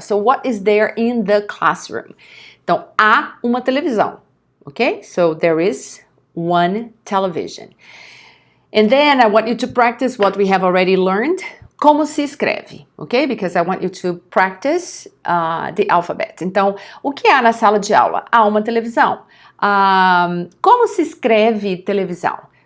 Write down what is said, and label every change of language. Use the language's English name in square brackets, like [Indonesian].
[English] So what is there in the classroom? [Portuguese] Então, há uma televisão, okay? [English] So there is one television. And then I want you to practice what we have already learned. [Portuguese] Como se escreve, [English] okay? Because I want you to practice the alphabet. [Portuguese] Então, o que há na sala de aula? Há uma televisão. Como se escreve televisão?